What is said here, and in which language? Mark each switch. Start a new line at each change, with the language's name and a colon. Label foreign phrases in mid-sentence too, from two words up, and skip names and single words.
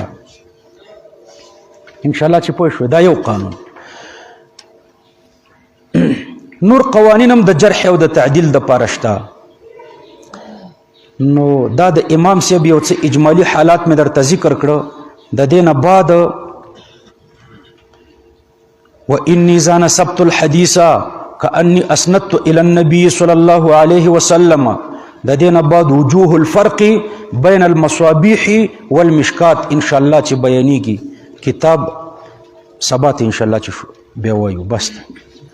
Pashto: انشاءالله چې پوه شوې، دا یو قانون. نور قوانین هم د جرح او د تعدیل دپاره شته. نو دا د امام صاحب یو څه اجمالي حالات مې درته ذکر کړه. د دې نه بعد
Arabic: وإني ذا نسبت الحديث كأني أسندت إلى النبي صلى الله عليه وسلم. د دې نه بعد وجوه الفرق بين المصابيح والمشکات ان شاء الله چې بیانېږي.
Pashto: کتاب سبا ته
Arabic: ان شاء الله
Pashto: چې بیا وایو. بس